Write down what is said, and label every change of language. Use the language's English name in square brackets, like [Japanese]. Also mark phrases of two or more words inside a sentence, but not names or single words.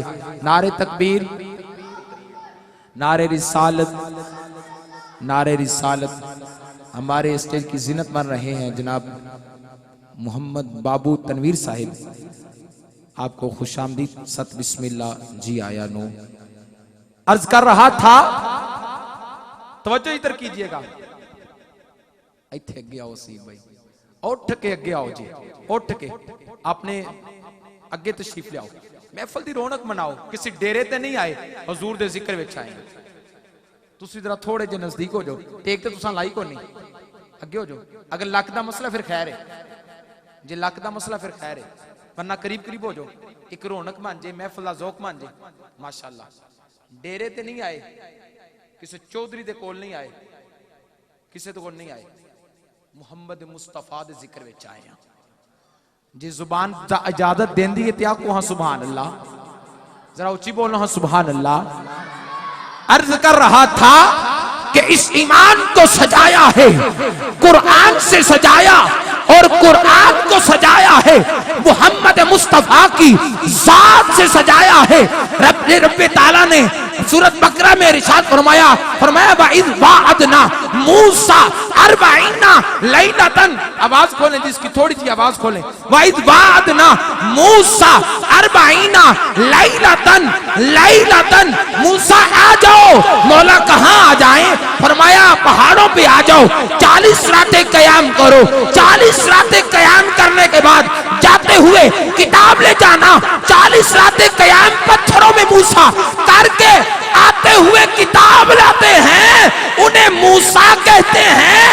[Urdu] نعرہ تکبیر, نعرہ رسالت, نعرہ رسالت. ہمارے اسٹیج کی زینت بن رہے ہیں جناب محمد بابو تنویر صاحب, آپ کو خوش آمدید. [Punjabi] ست بسم اللہ جی آیا نو. [Urdu] عرض کر رہا تھا, توجہ ادھر کیجئے گا, [Punjabi] ایتھے اگے آؤ سی بھائی, اٹھ کے اگے آؤ جی, اٹھ کے آپ نے اگے تشریف لے آؤ. محفل دی رونق مناؤ, کسی ڈیرے تے نہیں آئے, حضور دے ذکر وچ آئے. تسی ذرا تھوڑے جے نزدیک ہو جاؤ, ٹیک تے تساں لائی کو نہیں, اگے ہو جاؤ. اگر لک دا مسئلہ پھر خیر ہے, جے لک دا مسئلہ پھر خیر ہے, ورنہ قریب قریب ہو جاؤ. ایک رونق مان جے, محفل دا ذوق مان جے. ماشاءاللہ ڈیرے تے نہیں آئے, کسی چودھری دے کول نہیں آئے, کسی دے کول نہیں آئے, محمد مصطفیٰ دے ذکر وچ آئے ہیں. جی زبان اجازت دین دی تے آکو ہاں سبحان اللہ, ذرا اچھی بولنا ہاں سبحان اللہ. [Urdu] عرض کر رہا تھا کہ اس ایمان کو سجایا ہے, قرآن سے سجایا, اور قرآن کو سجایا ہے محمد مصطفیٰ کی ذات سے سجایا ہے. رب تعالیٰ نے سورۃ بقرہ میں ارشاد فرمایا, [Arabic] وَإِذْ وَعَدْنَا مُوسَىٰ 40 لَيْلَةً. [Urdu] آواز کھولیں جس کی تھوڑی سی آواز کھولیں. [Arabic] وَإِذْ وَعَدْنَا مُوسَىٰ 40 لَيْلَةً. [Urdu] موسیٰ آ جاؤ. مولا کہاں آ جائیں؟ فرمایا پہاڑوں پہ آ جاؤ, 40 راتیں قیام کرو. 40 راتیں قیام کرنے کے بعد جاتے ہوئے کتاب لے جانا. 40 راتیں قیام پتھروں میں موسیٰ کر کے آتے ہوئے کتاب لاتے ہیں, انہیں موسیٰ کہتے ہیں.